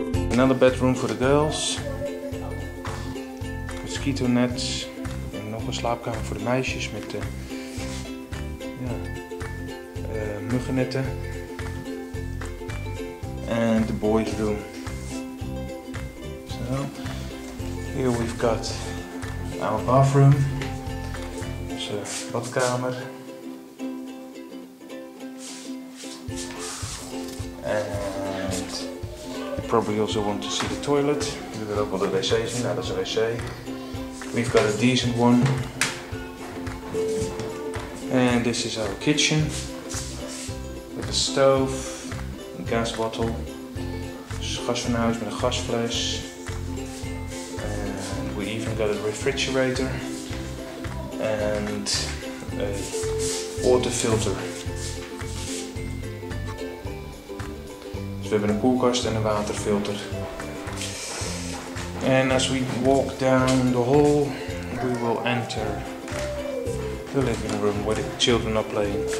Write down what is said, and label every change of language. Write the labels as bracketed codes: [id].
[en] Another bedroom for the girls. Mosquito nets. [nl] En nog een slaapkamer voor de meisjes met muggennetten. [en] And the boys room. So here we've got our bathroom. [nl] Onze badkamer. [en] And you probably also want to see the toilet. [nl] We willen ook wel de wc zien. Nou, dat is een wc. [en] We've got a decent one. And this is our kitchen. With a stove, een gas bottle. [nl] Dus gasfornuis met een gasfles. [en] And we even got a refrigerator. And a water filter. [nl] Dus we hebben een koelkast en een waterfilter. [en] And as we walk down the hall, we will enter the living room where the children are playing.